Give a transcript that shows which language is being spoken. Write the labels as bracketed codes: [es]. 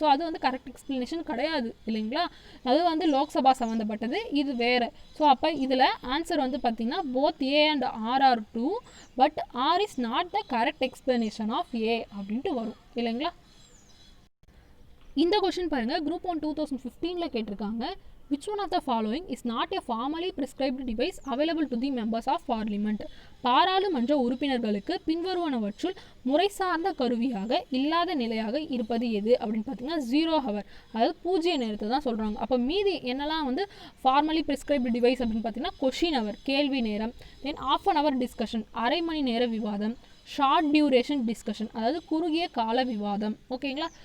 [ta] So அது வந்து correct explanation கிடையாது இல்லைங்களா? அது வந்து லோக்சபா சம்மந்தப்பட்டது, இது வேறு. ஸோ அப்போ இதில் ஆன்சர் வந்து பார்த்திங்கன்னா [en] both A and R are true but R is not the correct explanation of A [ta] அப்படின்ட்டு வரும் இல்லைங்களா? இந்த கொஸ்டின் பாருங்கள் குரூப் 1 2015 கேட்டிருக்காங்க. [en] Which one of the following is not a formally prescribed device available to the members of parliament? [ta] பாராளுமன்ற உறுப்பினர்களுக்கு பின்வருவனவற்றுள் முறை சார்ந்த கருவியாக இல்லாத நிலையாக இருப்பது எது அப்படின்னு பார்த்தீங்கன்னா 0 hour, அதாவது பூஜ்ய நேரத்தை தான் சொல்கிறாங்க. அப்போ மீதி என்னெல்லாம் வந்து ஃபார்மலி ப்ரிஸ்கிரைப்டு டிவைஸ் அப்படின்னு பார்த்தீங்கன்னா கொஷின் அவர் கேள்வி நேரம், தென் ½ an hour டிஸ்கஷன் அரை மணி நேர விவாதம், ஷார்ட் டியூரேஷன் டிஸ்கஷன் அதாவது குறுகிய கால விவாதம். ஓகேங்களா?